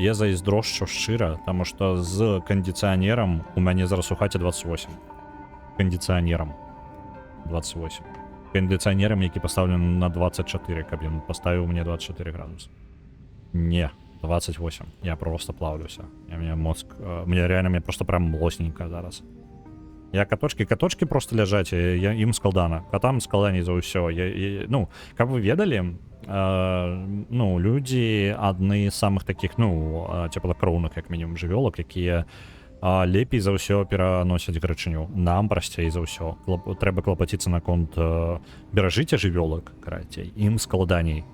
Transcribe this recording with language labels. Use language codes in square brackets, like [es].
[be] Я зайздрошчу шчыра, таму што з кандыцыянерам у мяне зараз у хаце 28. Кандыцыянерам 28. Кандыцыянерам, які пастаўлены на 24, каб ён паставіў мне 24 градусы. Не, 28. Я просто плавлюся. Мне мозг... [ru] Мне реально, мне просто прям млосненько зараз. [be] Я каточки просто ляжаць, я ім складана. Катам складаней за ўсё. Ну, каб вы ведалі, ну, людзі адны з самых такіх, ну, цеплакроўных, як мінімум, жывёлак, якія лепей за ўсё пераносяць гарачыню. Нам прасцей за ўсё. Трэба клапаціцца наконт беражыцця жывёлак, карацей. Ім складаней.